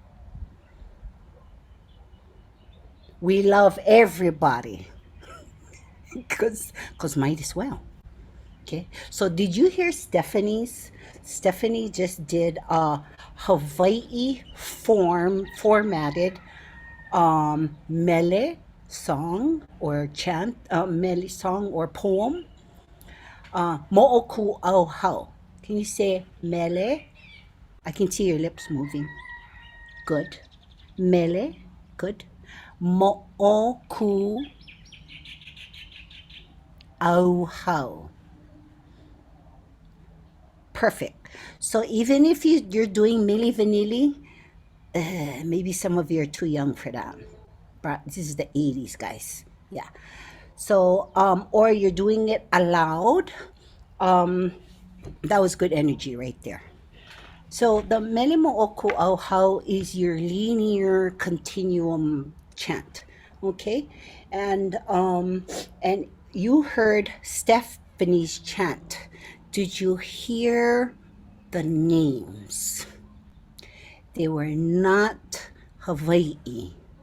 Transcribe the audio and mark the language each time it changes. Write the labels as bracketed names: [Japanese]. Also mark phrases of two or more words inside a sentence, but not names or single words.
[English] We love everybody because might as well. Okay, so did you hear Stephanie's? Stephanie just did a Hawaii formatted mele song or chant, mele song or poem. Moʻokūʻauhau. Can you say mele? I can see your lips moving. Good. Mele. Good. moʻokūʻauhau. Perfect. So even if you're doing mele vanilli, maybe some of you are too young for that. But this is the 80s, guys. Yeah. So, or you're doing it aloud. That was good energy right there. So the [Hawaiian] mele moʻokūʻauhau [English] is your linear continuum chant, okay? And you heard Stephanie's chant. Did you hear the names? They were not Hawaii.